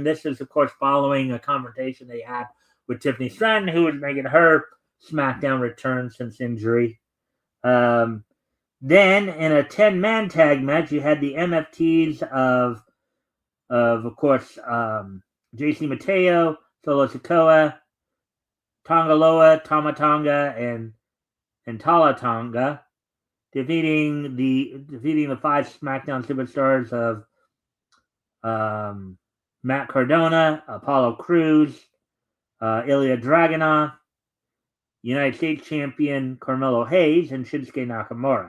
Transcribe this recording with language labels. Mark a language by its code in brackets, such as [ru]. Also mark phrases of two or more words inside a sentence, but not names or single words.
[en] This is, of course, following a confrontation they had with Tiffany Stratton, who was making her SmackDown return since injury. Then, in a 10-man tag match, you had the MFTs of course, JC Mateo, Solo Sikoa, Tonga Loa, Tama Tonga, and Tala Tonga, defeating the 5 SmackDown superstars of Matt Cardona, Apollo Crews, Ilya Dragunov, United States Champion Carmelo Hayes, and Shinsuke Nakamura.